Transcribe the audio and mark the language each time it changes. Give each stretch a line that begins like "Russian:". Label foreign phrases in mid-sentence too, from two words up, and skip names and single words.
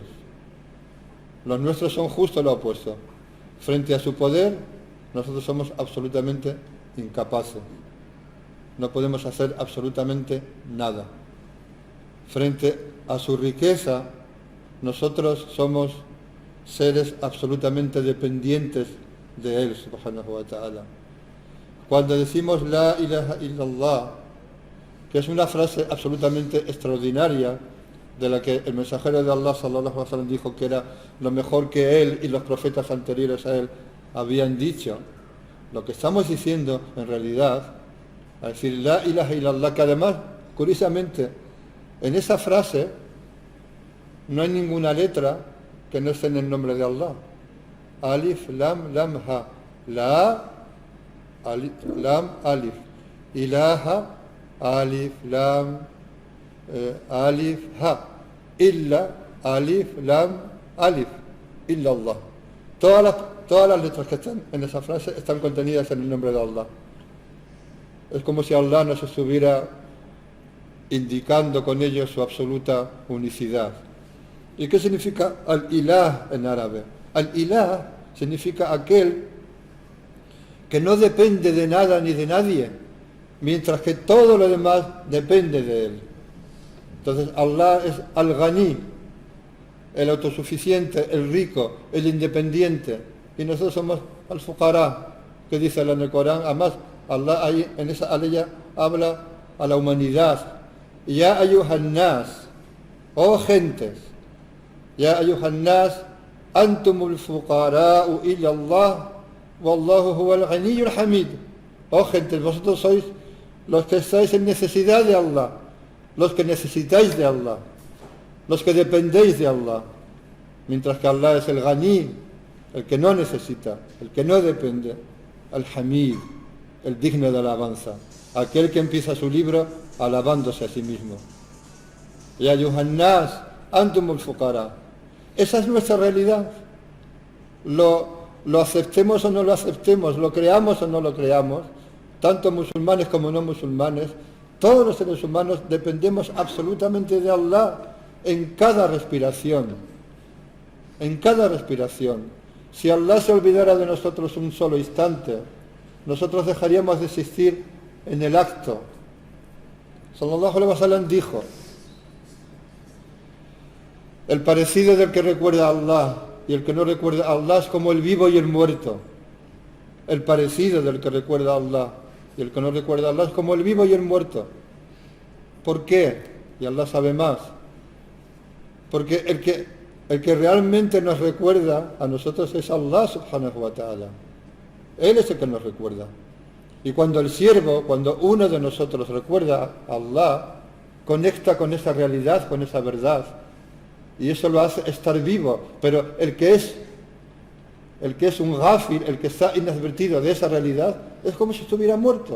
Spanish: Los nuestros son justo lo opuesto. Frente a su poder, nosotros somos absolutamente incapaces. No podemos hacer absolutamente nada. Frente a su riqueza, nosotros somos seres absolutamente dependientes de Él,
Arabic: سبحانه وتعالى.
Spanish: Cuando decimos
Arabic: لا إله إلا الله,
Spanish: que es una frase absolutamente extraordinaria, de la que el mensajero de Allah
Arabic: صلى الله عليه وسلم
Spanish: dijo que era lo mejor que él y los profetas anteriores a él habían dicho, lo que estamos diciendo en realidad, a decir
Arabic: لا إله إلا الله,
Spanish: que además, curiosamente, en esa frase no hay ninguna letra que no esté en el nombre de Allah.
Arabic: ألف، لام، لام، هاء. لا، ألف، لام، ألف. إله، ألف، لام، ألف، هاء. إلا، ألف، لام، ألف. إلا الله.
Spanish: Todas las letras que están en esa frase están contenidas en el nombre de Allah. Es como si Allah nos estuviera indicando con ello su absoluta unicidad. ¿Y qué significa al-ilah en árabe? Al-ilah significa aquel que no depende de nada ni de nadie, mientras que todo lo demás depende de él. Entonces Allah es al-Ghani, el autosuficiente, el rico, el independiente, y nosotros somos al-Fuqara, que dice en el Corán. Además, Allah ahí, en esa aleya habla a la humanidad.
Arabic: يا أيها الناس,
Spanish: oh gentes,
Arabic: يا أيها الناس، أنتم الفقراء إلى الله، والله هو الغني الحميد.
Spanish: Oh gentes, vosotros sois los que estáis en necesidad de Allah, los que necesitáis de Allah, los que dependéis de Allah, mientras que Allah es el Ghani, el que no necesita, el que no depende, el Hamid, el digno de alabanza, aquel que empieza su libro alabándose a sí mismo.
Arabic: يا أيها الناس، أنتم الفقراء.
Spanish: Esa es nuestra realidad. Lo aceptemos o no lo aceptemos, lo creamos o no lo creamos, tanto musulmanes como no musulmanes, todos los seres humanos dependemos absolutamente de Allah en cada respiración. En cada respiración. Si Allah se olvidara de nosotros un solo instante, nosotros dejaríamos de existir en el acto.
Arabic: صلى الله عليه وسلم
Spanish: dijo: el parecido del que recuerda a Allah y el que no recuerda a Allah es como el vivo y el muerto. El parecido del que recuerda a Allah y el que no recuerda a Allah es como el vivo y el muerto. ¿Por qué? Y Allah sabe más. Porque el que realmente nos recuerda a nosotros es Allah
Arabic: سبحانه وتعالى.
Spanish: Él es el que nos recuerda. Y cuando el siervo, cuando uno de nosotros recuerda a Allah, conecta con esa realidad, con esa verdad. Y eso lo hace estar vivo. Pero el que es un ghafil, el que está inadvertido de esa realidad, es como si estuviera muerto.